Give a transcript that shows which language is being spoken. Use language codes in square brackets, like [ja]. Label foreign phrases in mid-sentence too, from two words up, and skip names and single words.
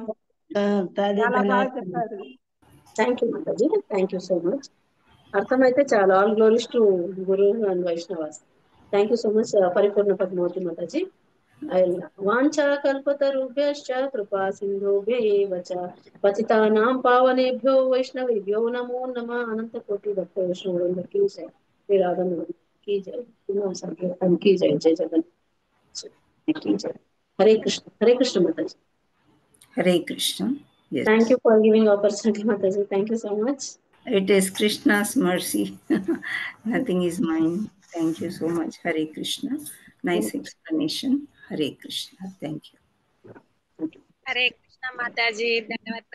[te] చాలా బాగా చెప్పారు. [en] Thank you Mataji, thank you so much. [te] అర్థమైతే చాలా. [en] All glories to guru and Vaishnavas. Thank you so much Paripurna Padmavati Mataji. [sa] వాంఛా కల్పతరుభ్యశ్చ కృపా సింధుభ్యైవ చ పతితానాం పావనేభ్యో వైష్ణవేభ్యో నమో నమః. [te] అనంత కోటి భక్త వైష్ణవులందరికీ జై. శ్రీరాధకి జై, సంకీర్తనకి జై, [hi] जय जगन् की जय. हरे कृष्ण, हरे कृष्ण माताजी. हरे कृष्ण. [en] Yes. Thank you for giving opportunity Mataji. Thank you so much. It is Krishna's mercy. Nothing is mine. Thank you so much. [hi] हरे कृष्ण. [en] Nice explanation. [hi] हरे कृष्ण. [en] Thank you. [hi] हरे कृष्ण माताजी, [te] ధన్యవాదాలు.